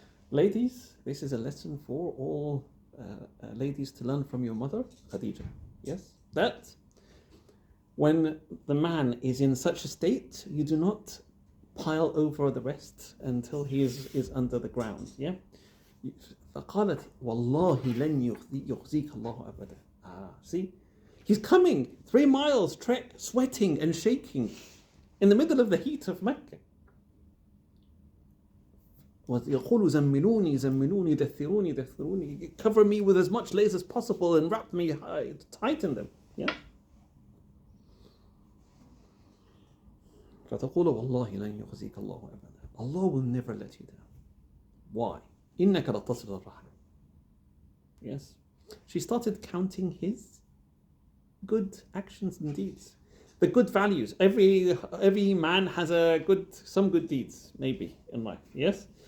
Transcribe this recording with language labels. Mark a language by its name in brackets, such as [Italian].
[English] Ladies, this is a lesson for all ladies to learn from your mother, Khadija. Yes, that when the man is in such a state, you do not pile over the rest until he is under the ground. Yeah. [Arabic] فقالت والله لن يخزيك الله أبدا. [English] See, he's coming 3 miles trek, sweating and shaking in the middle of the heat of Mecca. [Arabic] يقول زملوني زملوني دثروني دثروني, [English] cover me with as much layers as possible and wrap me tight in them. Yeah. [Arabic] فتقول والله لن يخزيك الله أبدا. [English] Allah will never let you down. Why? [Arabic] إنك لتصل الرحم. [English] Yes. She started counting his good actions and deeds, the good values. Every man has some good deeds maybe in life. Yes.